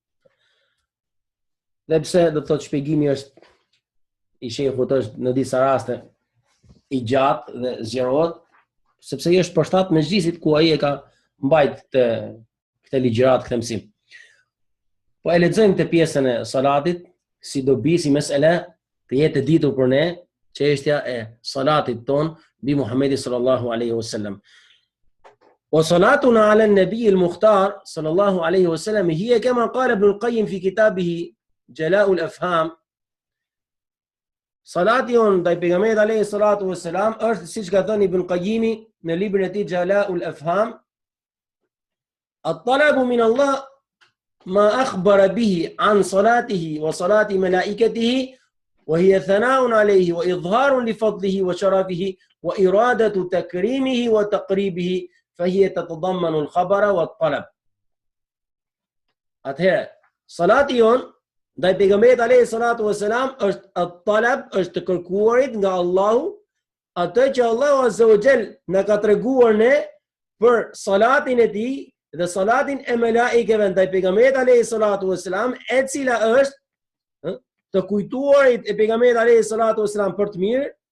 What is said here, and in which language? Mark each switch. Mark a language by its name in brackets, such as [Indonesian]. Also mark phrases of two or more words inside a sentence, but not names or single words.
[Albanian] Dhe pse do të thotë shpjegimi është i shehut është në disa raste i gjatë dhe zgjerohet, sepse ai është përshtat mezhlisit ku ai e ka mbajt këtë ligjërat, këtë mësim. Po e lexojmë të pjesën e salatit, si dobi, si mesele, të jetë e ditur për ne, çështja e salatit ton bi Muhammedi [Arabic] صلى الله عليه وسلم. وصلاتنا على النبي المختار صلى الله عليه وسلم هي كما قال ابن القيم في كتابه جلاء الأفهام. [Albanian] Salati on ndaj pejgamberit [Arabic] عليه الصلاة والسلام [Albanian] është siç ka thënë Ibn Qayyimi në librin e tij [Arabic] Jala'u al-Afham, الطلب من الله ما أخبر به عن صلاته وصلاة ملائكته وهي ثناء عليه وإظهار لفضله وشرفه وإرادة تكريمه وتقريبه فهي تتضمن الخبر والطلب. [Albanian] Atëherë, salati jon ndaj pejgamberit [Arabic] عليه الصلاة والسلام [Albanian] është at-talab, është të kërkuarit nga Allahu, atë që Allahu [Arabic] عز وجل [Albanian] na ka treguar ne për salatin e tij dhe salatin e melaikeve ndaj pejgamberit [Arabic] عليه الصلاة والسلام, [Albanian] e cila është të kujtuarit e pejgamberit [Arabic] عليه الصلاة والسلام [Albanian] për të mirë,